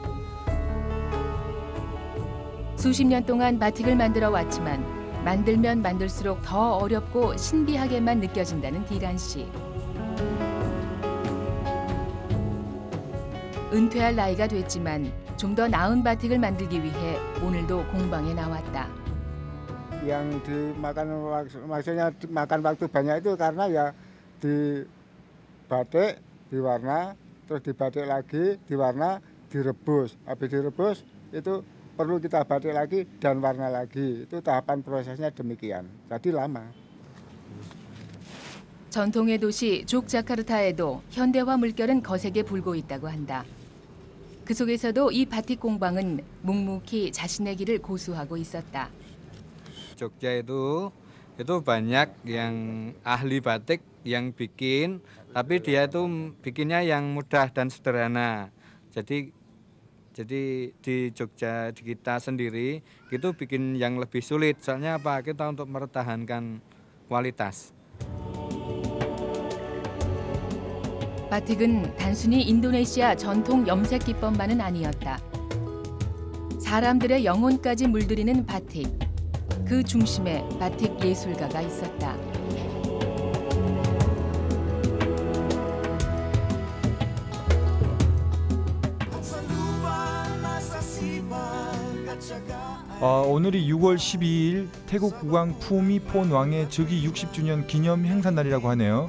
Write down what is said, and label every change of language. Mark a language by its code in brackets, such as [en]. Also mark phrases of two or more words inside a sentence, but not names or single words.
[ko] 수십 년 동안 바틱을 만들어 왔지만 만들면 만들수록 더 어렵고 신비하게만 느껴진다는 디란 씨. 은퇴할 나이가 됐지만 좀 더 나은 바틱을 만들기 위해 오늘도 공방에 나왔다. [id] Yang dimakan maksudnya makan waktu banyak itu karena ya di batik diwarna, terus dibatik lagi diwarna, direbus. Habis direbus itu perlu kita batik lagi dan warna lagi. Itu tahapan prosesnya demikian. Jadi lama. [ko] 전통의 도시 족자카르타에도 현대화 물결은 거세게 불고 있다고 한다. 그 속에서도 이 바틱 공방은 묵묵히 자신의 길을 고수하고 있었다. [id] Jogja itu banyak yang ahli batik yang bikin, tapi dia itu bikinnya yang mudah dan sederhana. Jadi di Jogja di kita sendiri itu bikin yang lebih sulit. Soalnya apa? Kita untuk mempertahankan kualitas. [ko] 바틱은 단순히 인도네시아 전통 염색 기법만은 아니었다. 사람들의 영혼까지 물들이는 바틱. 그 중심에 바틱 예술가가 있었다. 오늘이 6월 12일 태국 국왕 푸미폰 왕의 즉위 60주년 기념 행사날이라고 하네요.